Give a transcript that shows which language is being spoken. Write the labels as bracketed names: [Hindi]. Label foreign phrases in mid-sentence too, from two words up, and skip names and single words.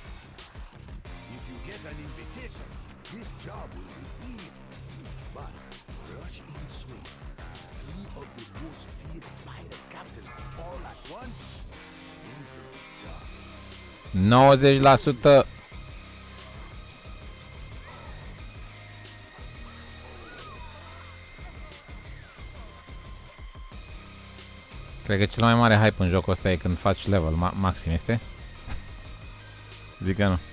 [English] If you get an invitation, this job will be easy. But rush in swing. 3 of the most feared pirate captains all at once. Things will be done. 90%. [Romanian] Cred că cel mai mare hype în jocul ăsta e când faci level maxim, este? Zic că nu.